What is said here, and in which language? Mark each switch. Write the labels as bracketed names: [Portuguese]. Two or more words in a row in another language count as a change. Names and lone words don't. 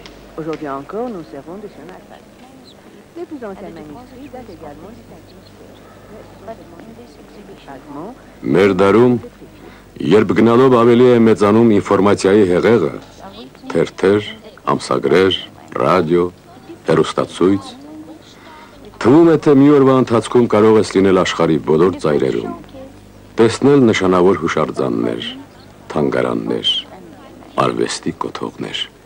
[French] Aujourd'hui encore, nous servons de son alphabet. Les plus anciens manuscrits datent également du [Armenian] Մեր դարում, երբ գնալով ավելի է մեծանում ինֆորմացիայի հեղեղը, թերթեր, ամսագրեր, ռադիո, հեռուստացույց, թվում է, թե մի օրվա ընթացքում կարող ես լինել աշխարհի բոլոր ծայրերում, տեսնել նշանավոր հուշարձաններ, թանգարաններ, արվեստի կոթողներ։